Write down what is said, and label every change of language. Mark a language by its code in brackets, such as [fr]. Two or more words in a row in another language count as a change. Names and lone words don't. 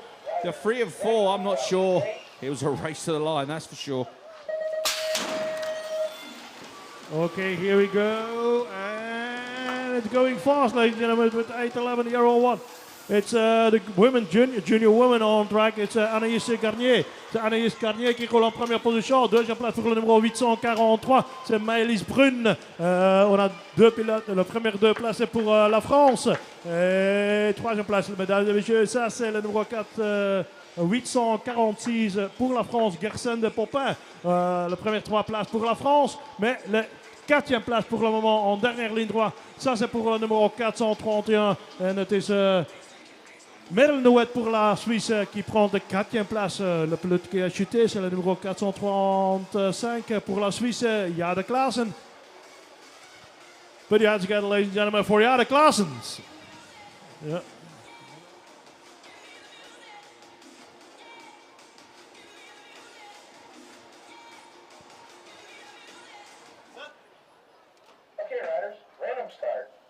[en] The 3 and 4, I'm not sure. It was a race to the line, that's for sure. Okay, here we go. And it's going fast, ladies and gentlemen, with 8-11 here on 1. It's the women, junior women on track. It's Anaïs Garnier. [fr] C'est Anaïs Garnier qui roule en première position. Deuxième place pour le numéro 843. C'est Maëlys Brune. On a 2 pilotes. La première 2 places c'est pour la France. Et 3e place, mesdames et messieurs. Ça, c'est le numéro 4. 846 pour la France, Gersen de Popin. Les premières 3 places pour la France. Mais 4e place pour le moment en dernière ligne droite. Ça, c'est pour le numéro 431. [nl] En het is [fr] Merlenouet pour la Suisse qui prend de 4e place. Le pilote qui a chuté, c'est le numéro 435 pour la Suisse, Jade Klaassen. [en] Put your hands together, ladies and gentlemen, for Jade Klaassen. Yeah. Okay, riders, random start.